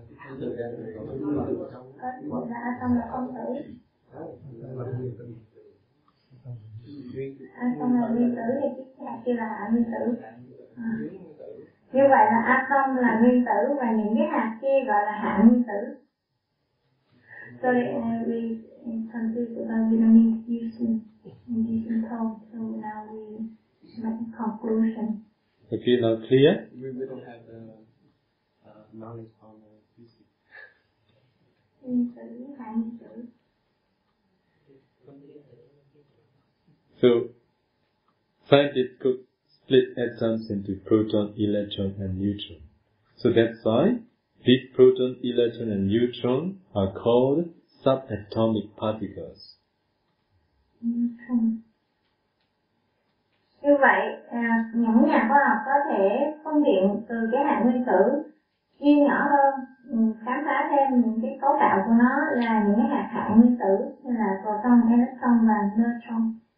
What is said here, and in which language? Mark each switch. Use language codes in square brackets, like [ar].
[vi] Là atom là phân tử. Atom là nguyên tử thì cái hạt kia là hạ nguyên tử. Như vậy là atom là nguyên tử và những cái hạt kia gọi là hạ nguyên tử. [en] Sorry, we confused about Vietnamese using tone, so now we make a conclusion. Okay, now clear? We don't have the knowledge on physics. [vi] Nguyên tử, hạ nguyên tử. [en] So, scientists could split atoms into proton, electron, and neutron. So that's why these proton, electron, and neutron are called subatomic particles. [vi] Như vậy, những nhà khoa học có thể phân biệt từ cái hạt nguyên tử chia nhỏ hơn, khám phá thêm những cái cấu tạo của nó là những cái hạt hạ nguyên tử như là proton, electron và neutron.